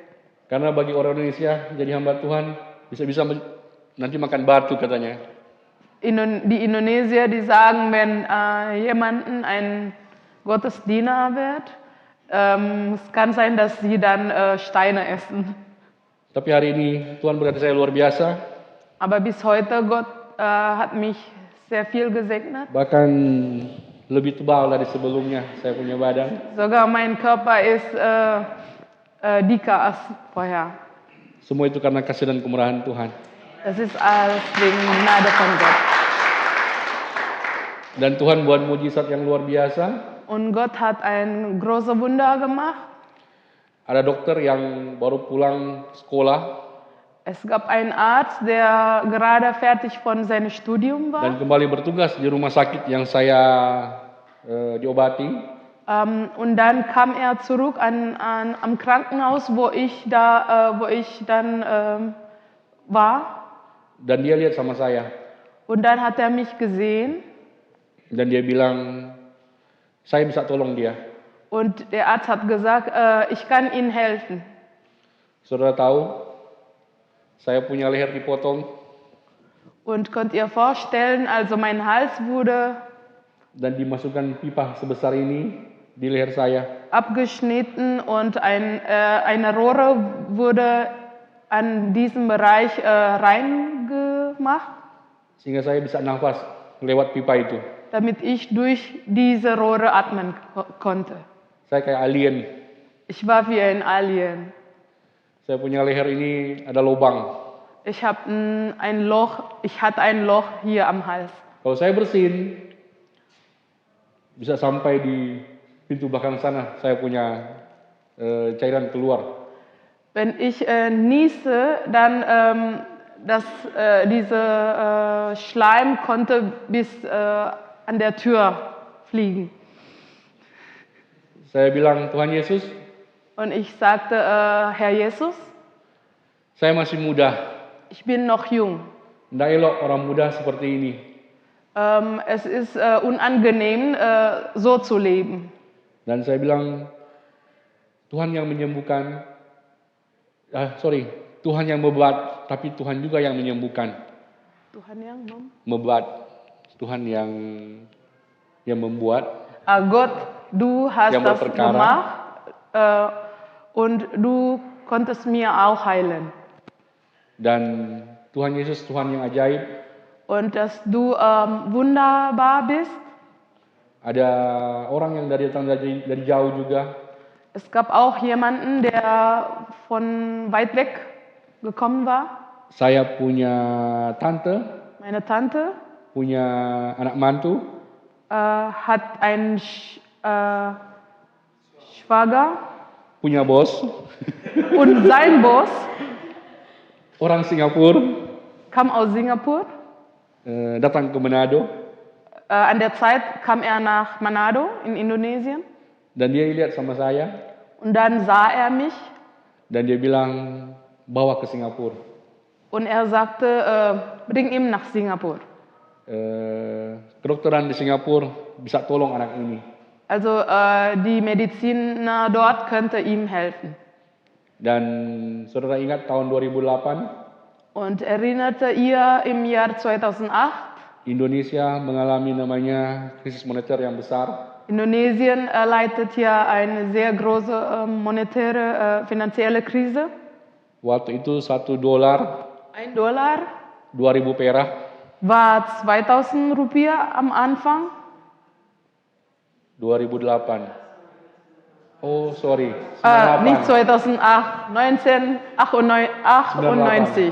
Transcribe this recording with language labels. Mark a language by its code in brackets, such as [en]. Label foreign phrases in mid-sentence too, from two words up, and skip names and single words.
[id] Karena bagi orang Indonesia jadi hamba Tuhan bisa-bisa nanti makan batu katanya. [de] Die Indonesier, die sagen, wenn jemanden ein Gottesdiener wird, es kann sein, dass sie dann Steine essen. [id] Tapi hari ini Tuhan berkati saya luar biasa. [de] Aber bis heute, Gott hat mich sehr viel gesegnet. [id] Bahkan lebih tebal dari sebelumnya saya punya badan. [de] Sogar mein Körper ist dicker als vorher. [id] Semua itu karena kasih dan kemurahan Tuhan. [de] Das ist alles wegen Gnade von Gott. [id] Dan Tuhan buat mujizat yang luar biasa. [de] Und Gott hat ein großes Wunder gemacht. [id] Ada dokter yang baru pulang sekolah [de] Es gab einen Arzt, der gerade fertig von seinem Studium [id] dan [de] war. [id] kembali bertugas di rumah sakit yang saya diobati. [de] Und dann kam er zurück am Krankenhaus, wo ich dann war. [id] Dan dia lihat sama saya. [de] Und dann hat er mich gesehen [id] Dan dia bilang, saya bisa tolong dia. [de] und der Arzt hat gesagt, ich kann Ihnen helfen. [id] Saudara tahu, saya punya leher dipotong [de] Und könnt ihr vorstellen, also mein Hals wurde [id] dan dimasukkan pipa sebesar ini di leher saya. [de] abgeschnitten und eine Rohre wurde an diesem Bereich reingemacht, [id] Sehingga saya bisa nafas lewat pipa itu. [de] damit ich durch diese Rohre atmen konnte. [id] Saya kayak alien. [de] Ich war wie ein Alien. [id] Saya punya leher ini ada lubang. [de] Ich hatte ein Loch hier am Hals. [id] Kalau saya bersin, bisa sampai di pintu belakang sana. Saya punya cairan keluar. [de] Wenn ich niese, dann diese Schleim konnte bis an der Tür fliegen. [id] Saya bilang, Tuhan Yesus, [de] Und ich sagte, Herr Jesus, [id] saya masih muda. [de] ich bin noch jung. [id] Nggak elok orang muda seperti ini. [de] Es ist unangenehm, so zu leben. [id] Dan saya bilang, Tuhan yang menyembuhkan, Tuhan yang membuat, tapi Tuhan juga yang menyembuhkan. Tuhan yang Membuat, Tuhan yang membuat. [de] Gott, du hast [id] Yang [de] das [id] berperkara. [de] gemacht und du konntest mir auch heilen. [id] Dan Tuhan Yesus, Tuhan yang ajaib. [de] Und dass du wunderbar bist. [id] Ada orang yang datang dari jauh juga. [de] Es gab auch jemanden, der von weit weg gekommen war. [id] Saya punya tante, [de] Meine Tante [id] punya anak mantu, [de] hat einen Schwager [id] punya bos, [de] und sein Boss [id] orang Singapura, [de] kam aus Singapur. [id] datang ke Manado. [de] An der Zeit kam er nach Manado in Indonesien [id] Dan dia lihat sama saya, [de] und dann sah er mich [id] dan dia bilang, bawa ke Singapura. [de] und er sagte, bring ihn nach Singapur. [id] Kedokteran di Singapura bisa tolong anak ini. [de] Also die Mediziner dort könnte ihm helfen. [id] Dan saudara ingat tahun 2008, [de] Und erinnerte ihr im Jahr 2008, [id] Indonesia mengalami namanya krisis moneter yang besar. [de] Indonesien leidet ja eine sehr große monetäre, finanzielle Krise. [id] Waktu itu $1 [de] Ein Dollar [id] 2000 perak. [de] war 2000 Rupiah am Anfang. [en] 2008. Oh, sorry. [de] Nicht 2008, 1998.